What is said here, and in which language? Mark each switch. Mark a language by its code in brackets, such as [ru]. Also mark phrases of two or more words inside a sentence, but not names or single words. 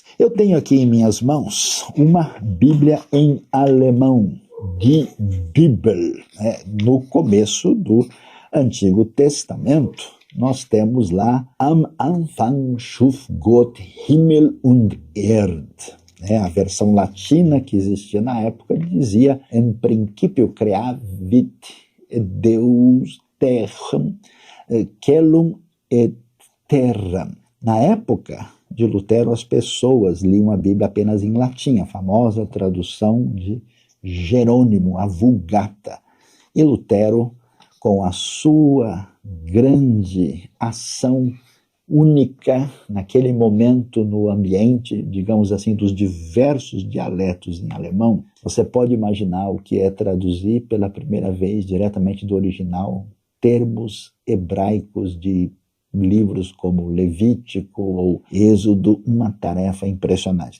[pt] Eu tenho aqui em minhas mãos uma Bíblia em alemão, [de] Die Bibel, [pt] né? No começo do Antigo Testamento, nós temos lá [de] Am Anfang schuf Gott Himmel und Erd. [pt] A versão latina que existia na época dizia em princípio [la] creavit Deus terram, celum et terram. [pt] Na época de Lutero, as pessoas liam a Bíblia apenas em latim, a famosa tradução de Jerônimo, a Vulgata. E Lutero, com a sua grande ação única naquele momento no ambiente, digamos assim, dos diversos dialetos em alemão, você pode imaginar o que é traduzir pela primeira vez diretamente do original termos hebraicos de livros como Levítico ou Êxodo, uma tarefa impressionante.